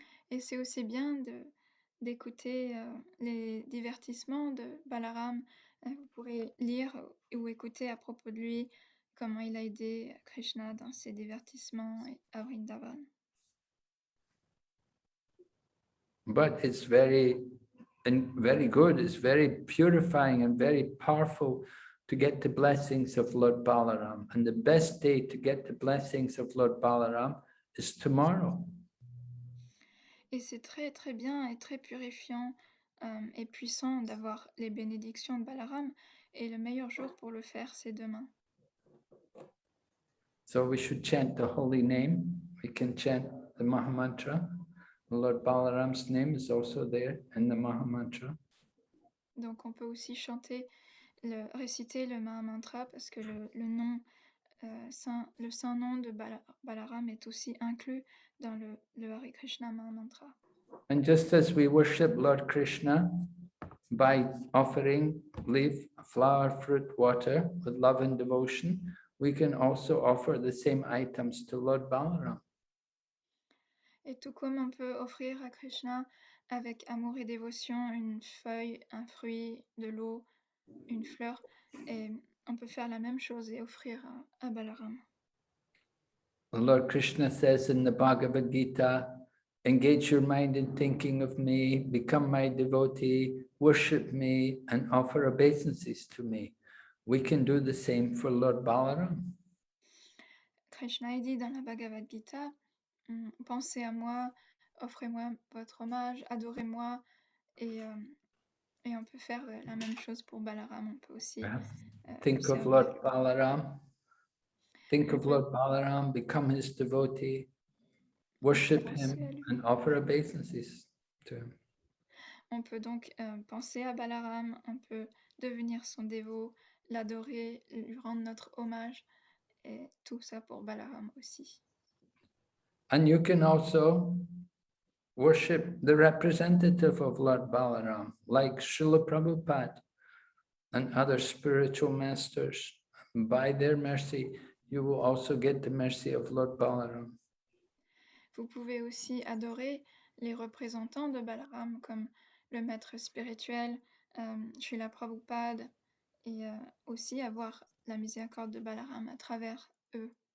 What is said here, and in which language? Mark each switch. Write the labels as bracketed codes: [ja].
[fr] Et c'est aussi bien d'écouter les divertissements de Balaram. Vous pourrez lire ou écouter à propos de lui comment il a aidé Krishna dans ses divertissements à Vrindavan. [en] But it's very good, it's very purifying and very powerful to get the blessings of Lord Balaram. And the best day to get the blessings of Lord Balaram is tomorrow. [fr] Et c'est très très bien et très purifiant et puissant d'avoir les bénédictions de Balaram. Et le meilleur jour pour le faire, c'est demain. [en] So we should chant the holy name. We can chant the Mahamantra. Lord Balaram's name is also there in the Mahamantra. [fr] Donc on peut aussi réciter le Mahamantra parce que le nom le saint nom de Balaram est aussi inclus dans le Hare Krishna Mahamantra. [en] And just as we worship Lord Krishna by offering leaf, flower, fruit, water with love and devotion, we can also offer the same items to Lord Balaram. [fr] Et tout comme on peut offrir à Krishna avec amour et dévotion une feuille, un fruit, de l'eau, une fleur, et on peut faire la même chose et offrir à Balaram. [en] Lord Krishna says in the Bhagavad Gita, engage your mind in thinking of me, become my devotee, worship me, and offer obeisances to me. We can do the same for Lord Balaram. [fr] Krishna dit dans la Bhagavad Gita, pensez à moi, offrez-moi votre hommage, adorez-moi, et on peut faire la même chose pour Balaram. On peut aussi [en] Think of Lord Balaram. Think of Lord Balaram, become his devotee, worship him, and offer obeisances to him. [fr] On peut donc penser à Balaram, on peut devenir son dévot, l'adorer, lui rendre notre hommage, et tout ça pour Balaram aussi. [en] And you can also worship the representative of Lord Balaram, like Srila Prabhupada and other spiritual masters. By their mercy, you will also get the mercy of Lord Balaram. [fr] Vous pouvez aussi adorer les représentants de Balaram, comme le maître spirituel, Srila Prabhupada, et aussi avoir la miséricorde de Balaram à travers eux.